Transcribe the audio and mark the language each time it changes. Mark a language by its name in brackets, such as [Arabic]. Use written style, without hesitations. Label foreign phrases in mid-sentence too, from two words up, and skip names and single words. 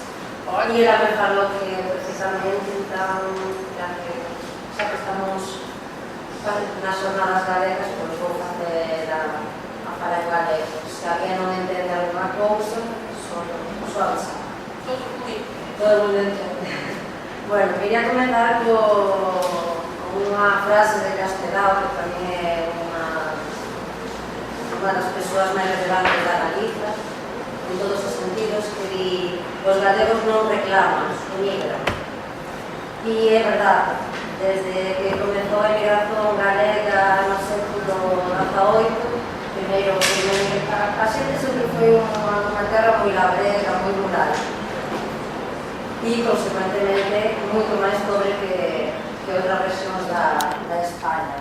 [Portuguese] E ela me falou que precisamente então, já que estamos nas jornadas galegas, pois vou fazer a falar em galego. Se alguém não entende alguma coisa, só avisar. Todo mundo entende. [Galician] Bueno, quería comenzar con unha frase de Castelao, que tamén é unha das persoas máis relevantes da Galiza, en todos os sentidos, que di: os galegos non reclaman, emigran. E é verdade, desde que comezou a emigración galega no século XVIII, primeiro, a xente sempre foi unha terra moi labrega, moi rural, e, consecuentemente, moito máis pobre que outras rexións da España.